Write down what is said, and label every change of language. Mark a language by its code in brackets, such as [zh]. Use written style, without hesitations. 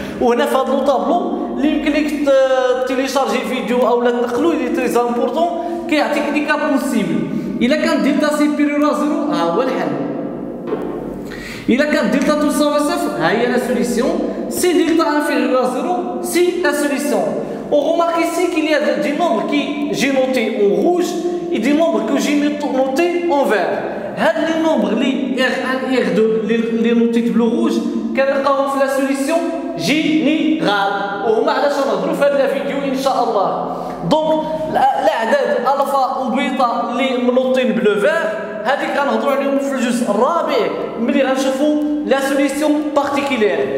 [ar] وهنا في هذا لو طابلو اللي يمكن لك تيليشارجي فيديو او لا تنقلو اللي تري امبورطون كيعطيك لي كا بوسيبل. الا كان دلتا سيبيريور ا زيرو ها هو الحل. الا كان دلتا تساوي صفر ها هي لا سوليسيون. سي دلتا انفيريور ا زيرو سي لا سوليسيون. [fr] On remarque ici qu'il y a des nombres qui j'ai notés en rouge et des nombres que j'ai notés en vert. [ar] هاد [fr] les nombres les R1 et R2 les notés de bleu rouge [ar] كنلقاوهم في لا سوليسيون جينيرال وهما علاش نهضروا في هذا الفيديو ان شاء الله. دونك الاعداد الفا وبيتا اللي منوطين بلو فير هذيك غنهضروا عليهم في الجزء الرابع ملي غنشوفوا لا سوليسيون بارتيكولير.